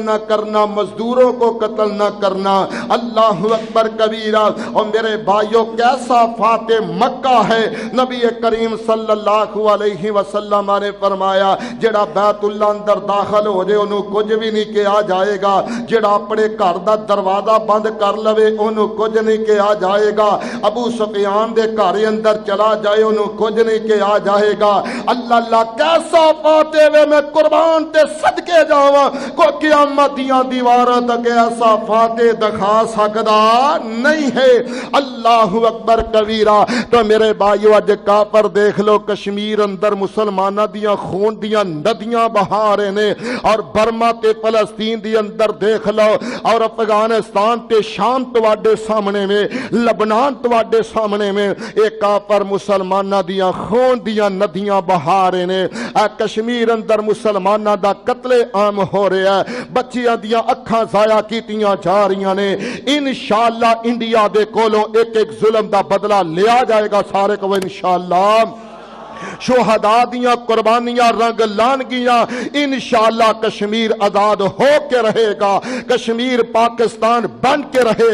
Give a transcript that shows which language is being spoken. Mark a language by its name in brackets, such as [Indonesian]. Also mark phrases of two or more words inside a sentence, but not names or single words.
[Punjabi] نہ کرنا مزدوروں کو قتل نہ کرنا [Arabic] اللہ اکبر کبیرہ [Punjabi] اور میرے بھائیوں کیسا فاتح مکہ ہے نبی کریم صلی اللہ علیہ وسلم نے فرمایا جڑا بیت اللہ اندر داخل ہو جائے انہوں کچھ بھی نہیں کیا جائے گا جڑا اپنے گھر دا دروازہ بند کر لوے انہوں کچھ نہیں کیا جائے گا ابو سفیان دے گھر اندر چلا جائے انہوں کچھ نہیں کیا جائے گا اللہ کیسا فاتح وے میں قربان تے صدقے جاواں کو قیامت دیاں دیواراں تک ایسا فاتح دکھا سکدا نہیں ہے [Arabic] اللہ اکبر کبیرہ [Punjabi] تو میرے بھائیو اج کافر دیکھ لو کشمیر اندر مسلمانہ دیاں خون دیاں ندیاں بہا رہے نے اور برما تے فلسطین دی اندر دیکھ لو اور افغانستان تے شام تواڈے سامنے میں لبنان تواڈے سامنے میں ایک کافر مسلمانہ دیاں خون دیاں ندیاں بہا رہے نے کشمیر اندر مسلمانہ دا قتل عام ہو رہا ہے بچیاں دیاں اکھاں ضائع کیتیاں جا رہیاں نے انشاءاللہ انڈیا دے کولوں ایک ایک ظلم دا بدلہ لیا جائے گا سارے کو انشاءاللہ شہداء دیاں قربانیاں رنگ لانگیاں انشاءاللہ کشمیر آزاد ہو کے رہے گا کشمیر پاکستان بن کے رہے